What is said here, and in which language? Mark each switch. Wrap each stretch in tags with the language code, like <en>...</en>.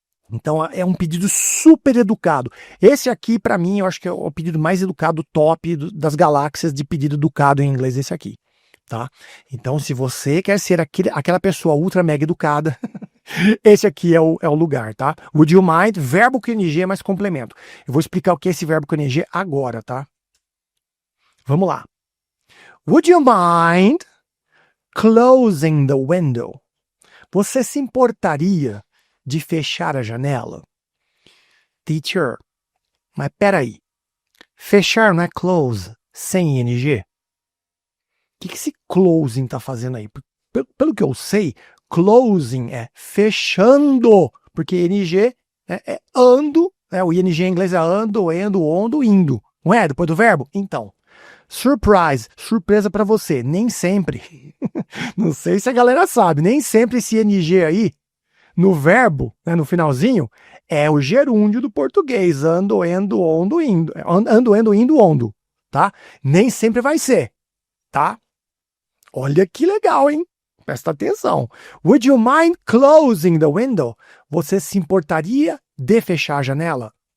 <pt>Então é um pedido super educado. Esse aqui, para mim, eu acho que é o pedido mais educado top das galáxias de pedido educado em inglês, esse aqui. Tá? Então, se você quer ser aquela pessoa ultra mega educada, esse aqui é o lugar, tá?</pt> <en>Would you mind?</en> <pt>Verbo com ing mais complemento. Eu vou explicar o que é esse verbo com ing agora, tá? Vamos lá.</pt> <en>Would you mind closing the window?</en> <pt>Você se importaria de fechar a janela? Teacher, mas peraí. Fechar não é close sem ing? O que esse closing tá fazendo aí? Pelo que eu sei, closing é fechando, porque ing é ando, né? O ing em inglês é ando, endo, ondo, indo. Não é? Depois do verbo? Então, surprise, surpresa para você. Nem sempre, não sei se a galera sabe, nem sempre esse ing aí, no verbo, né, no finalzinho, é o gerúndio do português. Ando, endo, ondo, indo. Ando, endo, indo, ondo. Tá? Nem sempre vai ser. Tá? Olha que legal, hein? Presta atenção.</pt> <en>Would you mind closing the window?</en> <pt>Você se importaria de fechar a janela?</pt>